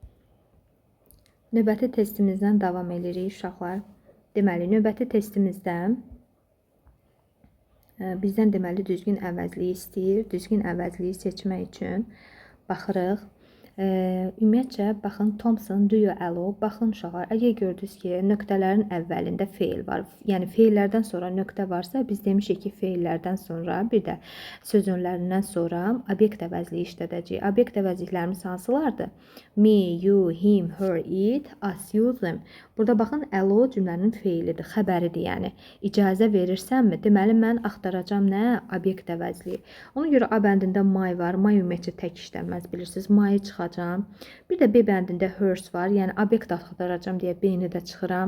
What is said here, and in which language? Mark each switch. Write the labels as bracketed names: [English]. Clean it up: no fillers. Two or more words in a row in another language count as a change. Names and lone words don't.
[Azerbaijani] Növbəti testimizdən davam edirik uşaqlar. Deməli, növbəti testimizdə bizdən deməli düzgün əvəzliyi istəyir. Düzgün əvəzliyi seçmək üçün baxırıq. Ümumiyyətcə, baxın, [English] Thompson, do you allow? [Azerbaijani] Baxın uşaqlar, əgər gördünüz ki, nöqtələrin əvvəlində feil var. Yəni, feillərdən sonra nöqtə varsa, biz demişik ki, feillərdən sonra, bir də söz önlərindən sonra obyekt əvəzliyi işlədəcəyik. Obyekt əvəzliklərimiz hansılardır? [English] Me, you, him, her, it, us, use them. [Azerbaijani] Burada baxın, allow cümlənin feilidir, xəbəridir, yəni. İcazə verirsənmi? Deməli, mən axtaracam nə? Obyekt əvəzliyi. Ona görə A bəndində my var. My ümumiyyətcə tək işlənməz, bilirsiniz. My çıxacam. Bir də B bəndində hers var. Yəni, obyekt axtaracam deyə B-ni də çıxıram.